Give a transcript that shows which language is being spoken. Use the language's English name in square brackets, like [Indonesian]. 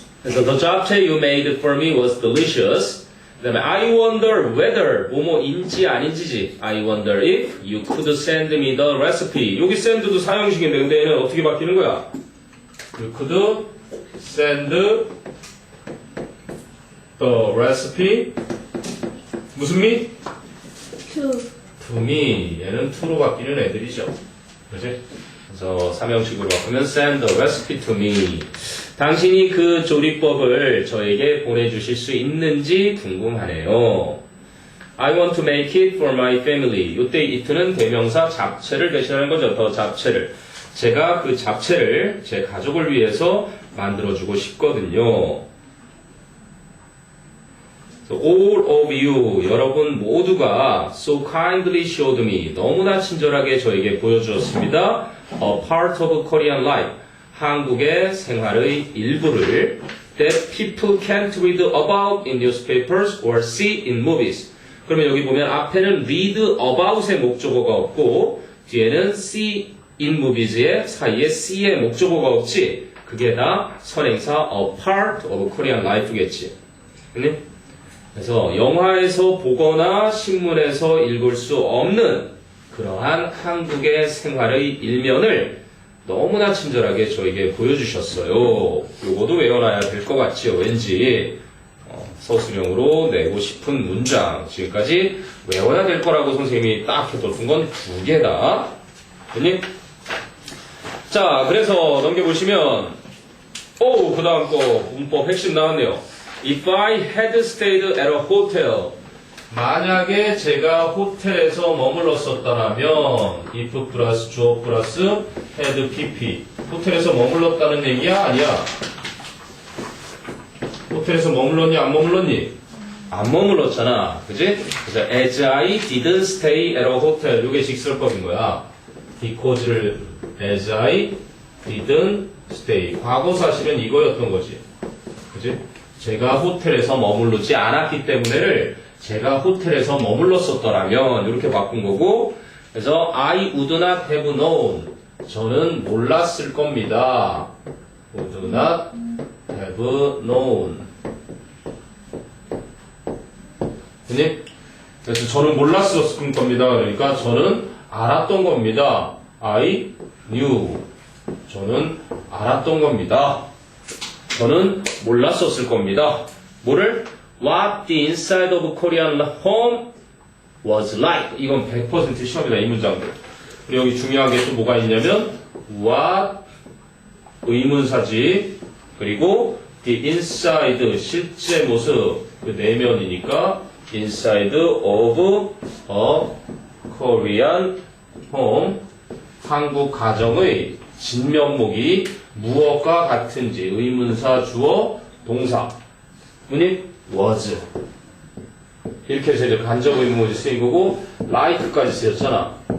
[Korean] 그래서 [English] the japchae you made for me was delicious. [Korean] 그 다음에 [English] I wonder whether [Korean] 뭐뭐인지 아닌지지. [English] I wonder if you could send me the recipe. [Korean] 여기 send도 사형식인데 근데 얘는 어떻게 바뀌는 거야? [English] You could send the recipe. 무슨 me? to me. [Korean] 얘는 to로 바뀌는 애들이죠. 그렇지? 그래서 삼형식으로 바꾸면 [English] send the recipe to me. [Korean] 당신이 그 조리법을 저에게 보내주실 수 있는지 궁금하네요. [English] I want to make it for my family. [Korean] 이때 it는 대명사 잡채를 대신하는 거죠. 더 잡채를. 제가 그 잡채를 제 가족을 위해서 만들어주고 싶거든요. [English] So all of you, [Korean] 여러분 모두가 [English] so kindly showed me, [Korean] 너무나 친절하게 저에게 보여주었습니다. [English] A part of Korean life, [Korean] 한국의 생활의 일부를 [English] that people can't read about in newspapers or see in movies. [Korean] 그러면 여기 보면 앞에는 [English] read about [Korean] 의 목적어가 없고 뒤에는 [English] see in movies [Korean] 의 사이에 see의 목적어가 없지. 그게 다 선행사 [English] a part of Korean life [Korean] 겠지. 그래서 영화에서 보거나 신문에서 읽을 수 없는 그러한 한국의 생활의 일면을 너무나 친절하게 저에게 보여주셨어요. 요거도 외워놔야 될 것 같지요. 왠지 서술형으로 내고 싶은 문장 지금까지 외워야 될 거라고 선생님이 딱 해뒀던 건 2개다. 됐니? 자, 그래서 넘겨보시면 그 다음 거 문법 핵심 나왔네요. [English] If I had stayed at a hotel, [Korean] 만약에 제가 호텔에서 머물렀었다면 if 플러스 주어 플러스 had pp 호텔에서 머물렀다는 얘기야? 아니야? 호텔에서 머물렀니? 안 머물렀니? 안 머물렀잖아. 그지? [English] 그래서 as I didn't stay at a hotel [Korean] 요게 직설법인 거야. because를 as I didn't stay 과거 사실은 이거였던 거지. 그지? 제가 호텔에서 머무르지 않았기 때문에를 제가 호텔에서 머물렀었더라면 이렇게 바꾼 거고 그래서 [English] I would not have known [Korean] 저는 몰랐을 겁니다. [English] would not have known [Korean] 그니? 그래서 저는 몰랐을 겁니다. 그러니까 저는 알았던 겁니다. [English] I knew [Korean] 저는 알았던 겁니다. 저는 몰랐었을 겁니다. 뭐를? [English] What the inside of Korean home was like. [Korean] 이건 100% 시험이다, 이 문장들. 그리고 여기 중요한 게 또 뭐가 있냐면 what 의문사지. 그리고 the inside 실제 모습 그 내면이니까 [English] inside of a Korean home [Korean] 한국 가정의 진면목이 무엇과 같은지 의문사 주어 동사 문이 was 이렇게 해서 이제 간접 의문문이 쓰인 거고 like까지 쓰였잖아.